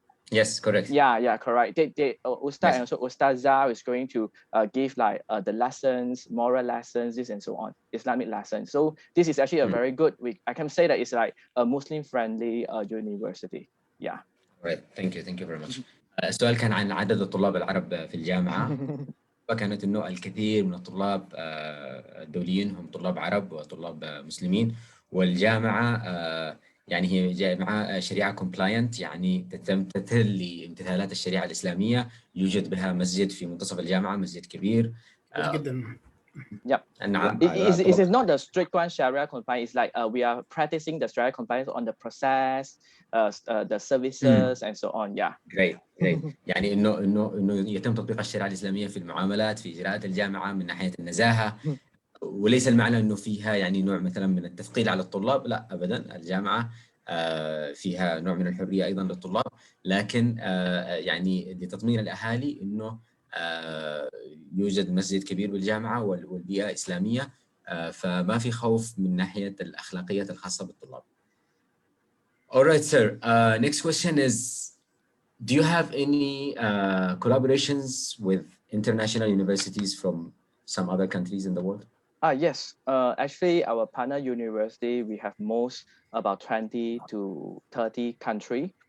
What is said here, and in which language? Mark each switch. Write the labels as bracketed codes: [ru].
[en] Yes, correct. Yeah, correct. They Ustad, and also Ustazah is going to give like the lessons, moral lessons, this and so on, Islamic lessons. So this is actually a very good I can say that it's like a Muslim friendly university. Yeah. Right. Thank you very much. [ar] السؤال كان عن عدد الطلاب العرب في الجامعة. فكانت إنه الكثير من الطلاب الدوليين هم طلاب عرب وطلاب مسلمين، والجامعة يعني هي جامعة شريعة compliant، يعني تتل لامتثالات الشريعة الإسلامية. يوجد بها مسجد في منتصف الجامعة، مسجد كبير جدا. [en] Yep. [ar] نعم. [en] It is not the strict one Sharia compliance. It's like we are practicing the Sharia compliance on the process, the services and so on. Yeah. Great. [ar] يعني إنه يتم تطبيق الشريعة الإسلامية في المعاملات، في إجراءات الجامعة من ناحية النزاهة. وليس المعنى إنه فيها يعني نوع مثلا من التثقيل على الطلاب، لا أبدا. الجامعة فيها نوع من الحرية أيضا للطلاب، لكن يعني لتطمين الأهالي إنه يوجد مسجد كبير بالجامعة والبيئة إسلامية، فما في خوف من ناحية الأخلاقيات الخاصة بالطلاب. [en] All right, sir. Next question is, do you have any collaborations with international universities from some other countries in the world? Yes. Actually, our partner university, we have most about 20 to 30 countries.